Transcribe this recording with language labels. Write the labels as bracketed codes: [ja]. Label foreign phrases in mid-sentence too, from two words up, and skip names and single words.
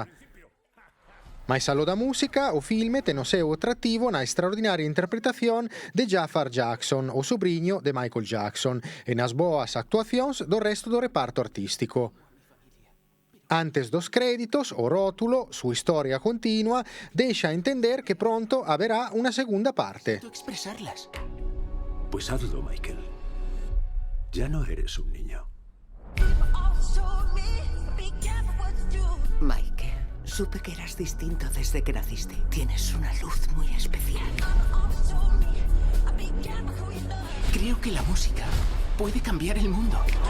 [gl] Mais aló da música, o filme ten o seu atractivo na extraordinaria interpretación de Jafar Jackson, o sobrinho de Michael Jackson, e nas boas actuacións do resto do reparto artístico. Antes dos créditos, o rótulo, [es] su historia continua, [gl] deixa entender que pronto haberá unha segunda parte. [es] Expresarlas. Pues hazlo, Michael. Ya no eres un niño. Michael, supe que eras distinto desde que naciste. Tienes una luz muy especial. Creo que la música puede cambiar el mundo.